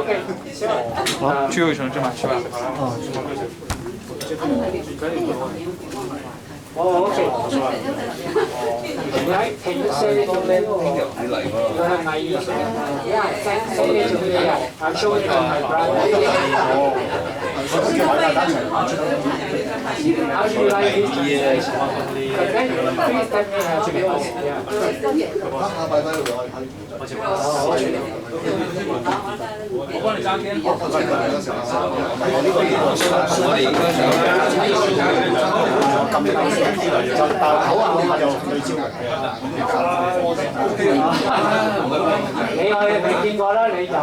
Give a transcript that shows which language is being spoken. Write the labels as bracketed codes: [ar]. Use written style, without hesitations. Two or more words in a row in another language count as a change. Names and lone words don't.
[yue] 朱耀祥出嘛？出嘛？ [en] Oh, okay. Right? Can you say it to me? You have my email. Yeah, send it to me. Yeah. I'll show it to my brother. How do you like this translation? Okay, please tell me how to do it. Yeah. [yue] 我幫你揸機。你未見過啦，你就